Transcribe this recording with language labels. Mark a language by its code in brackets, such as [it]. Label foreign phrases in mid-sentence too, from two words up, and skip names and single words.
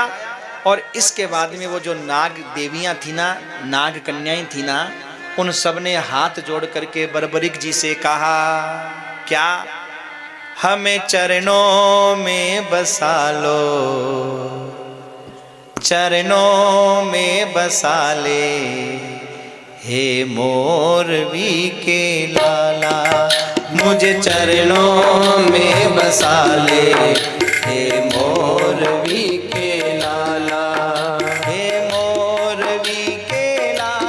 [hi] और इसके बाद में वो जो नाग देवियां थी ना, नाग कन्याएं थी ना, उन सब ने हाथ जोड़ करके बर्बरीक जी से कहा क्या, हमें चरणों में बसा लो, चरणों में बसा ले हे मोरवी के लाला, मुझे चरणों में बसा ले हे मोरवी के लाला, हे मोरवी के